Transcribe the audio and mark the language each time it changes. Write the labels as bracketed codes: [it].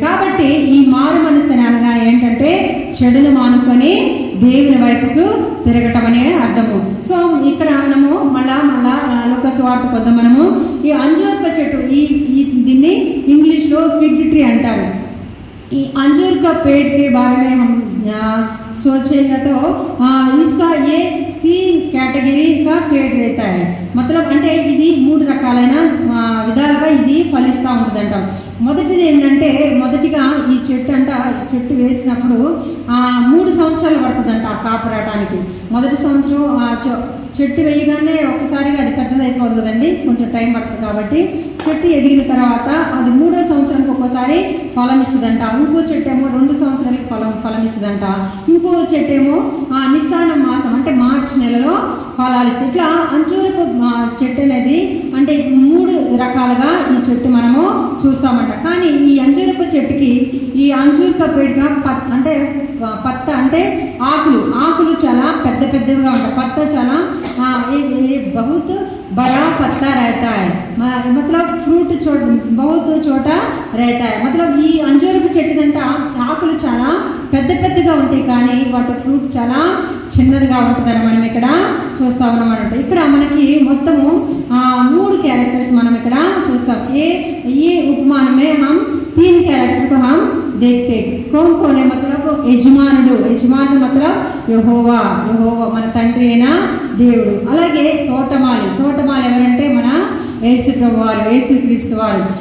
[te] కాబట్టి ఈ మారు మనసు అనగా ఏంటంటే చెడును మానుకొని దేవుని వైపుకు తిరగటం అనే అర్థము. సో ఇక్కడ మనము మళ్ళా లోక సువార్త పొందాం. మనము ఈ అంజూరపు చెట్టు, దీన్ని ఇంగ్లీష్లో ఫిగ్ ట్రీ అంటారు. ఈ [hi] अंजूर का पेड़ के बारे में हम सोचेंगे तो इसका ये 3 కేటగిరీ का पेड़ रहता है. मतलब [te] అంటే ఇది 3 రకాలైన విధాలుగా ఇది ఫలిస్తూ ఉంటుందంట. మొదటిది ఏంటంటే, మొదటిగా ఈ చెట్టు వేసినప్పుడు 3 సంవత్సరాలు పడుతుందంట ఆ కాపు రావడానికి. మొదటి సంవత్సరం చెట్టు వేయగానే ఒక్కసారిగా అది పెద్దదైపోదు కదండి, కొంచెం టైం పడుతుంది. కాబట్టి చెట్టు ఎదిగిన తర్వాత అది 3వ సంవత్సరానికి ఒక్కోసారి ఫలం ఇస్తుందంట. ఇంకో చెట్టు ఏమో 2 సంవత్సరాలకి ఫలం ఇస్తుందంట. ఇంకో చెట్టు ఏమో నిస్సాన మాసం అంటే మార్చి నెలలో ఫలాలు ఇస్తుంది. ఇట్లా అంజూరపు చెట్టు అనేది అంటే 3 రకాలుగా ఈ చెట్టు మనము చూస్తామంట. కానీ ఈ అంజూరపు చెట్టుకి ఈ అంజూరక పేరుగా అంటే పత్త అంటే ఆకులు చాలా పెద్దవిగా ఉంటాయి. పత్త చాలా [hi] बहुत बड़ा पत्ता रहता है, मतलब फ्रूट बहुत छोटा रहता है. मतलब [te] ఈ అంజూరపు చెట్టుదంట ఆకులు చాలా పెద్దగా ఉంటాయి, కానీ వాటి ఫ్రూట్ చాలా చిన్నదిగా ఉంటుందని మనం ఇక్కడ చూస్తా ఉన్నామన్నమాట. ఇక్కడ మనకి మొత్తము 3 క్యారెక్టర్స్ మనం ఇక్కడ చూస్తాం. [hi] ये उपमान में हम 3 कैरेक्टर को हम देखते. कौन है? मतलब [te] యజమానుడు मतलब యెహోవా మన తండ్రి అయిన దేవుడు. అలాగే తోటమాలి ఎవరంటే మన యేసు ప్రభు వారు, యేసుక్రీస్తు వారు.